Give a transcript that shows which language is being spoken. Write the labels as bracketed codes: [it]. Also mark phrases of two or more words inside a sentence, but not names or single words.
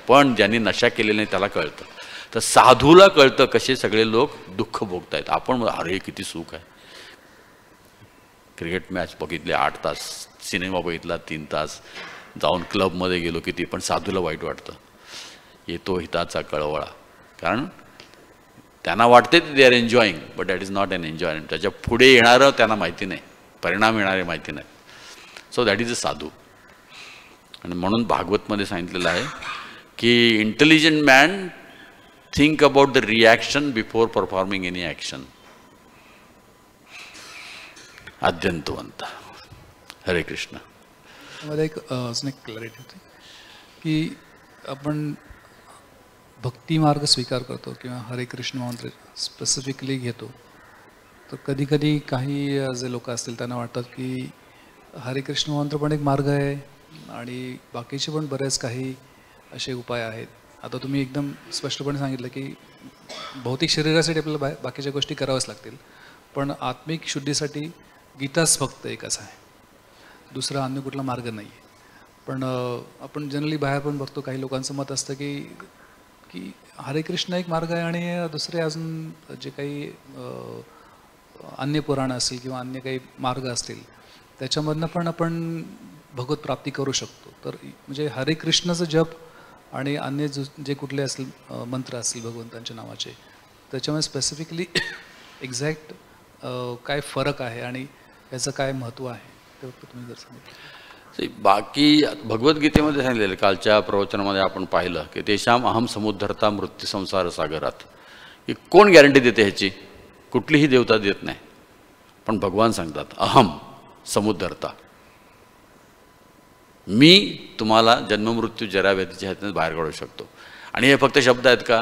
[mr] पण ज्यांनी नशा केलेला नाही त्याला कळतं. तर साधूला कळतं कसे सगळे लोक दुःख भोगतायत. आपण अरे किती सुख आहे. क्रिकेट मॅच बघितले 8 तास, सिनेमा बघितला 3 तास, जाऊन क्लबमध्ये गेलो किती, पण साधूला वाईट वाटतं. येतो हिताचा कळवळा. कारण त्यांना वाटते [en] they are enjoying, but that is not an enjoyment. [mr] त्याच्या पुढे येणारं त्यांना माहिती नाही, परिणाम येणारे माहिती नाही. [en] so that is a sadhu. [mr] आणि म्हणून भागवतमध्ये सांगितलेलं आहे की [en] intelligent man think about the reaction before performing any action. [mr] आद्यंतवंत. हरे कृष्ण. मला अजून एक क्लॅरिटी होती की आपण भक्ती मार्ग स्वीकार करतो किंवा हरे कृष्ण मंत्र स्पेसिफिकली घेतो, तर कधी कधी काही जे लोक असतील त्यांना वाटतात की हरे कृष्ण मंत्र पण एक मार्ग आहे आणि बाकीचे पण बरेच काही असे उपाय आहेत. आता तुम्ही एकदम स्पष्टपणे सांगितलं की भौतिक शरीरासाठी आपल्याला बाकीच्या गोष्टी कराव्याच लागतील, पण आत्मिक शुद्धीसाठी गीताच फक्त एकच आहे, दुसरा अन्य कुठला मार्ग नाही आहे. पण आपण जनरली बाहेर पण बघतो काही लोकांचं मत असतं की हरे कृष्ण एक मार्ग आहे आणि दुसरे अजून जे काही अन्य पुराण असतील किंवा अन्य काही मार्ग असतील त्याच्यामधनं पण आपण भगवत प्राप्ती करू शकतो. तर म्हणजे हरे कृष्णाचं जप आणि अन्य जे कुठले असतील मंत्र असतील भगवंतांच्या नावाचे, त्याच्यामध्ये [en] specifically exact [mr] काय फरक आहे आणि याचं काय महत्त्व आहे ते फक्त तुम्ही जर सांगितलं. बाकी भगवद्गीतेमध्ये सांगितलेलं कालच्या प्रवचनामध्ये आपण पाहिलं की [sa] तेषाम अहम समुद्धरता मृत्यू संसार [mr] सागरात. की कोण गॅरंटी देते ह्याची? कुठलीही देवता देत नाही, पण भगवान सांगतात [sa] अहम समुद्धरता, [mr] मी तुम्हाला जन्ममृत्यू जराव्याधीच्या ह्यातून बाहेर काढू शकतो. आणि हे फक्त शब्द आहेत का?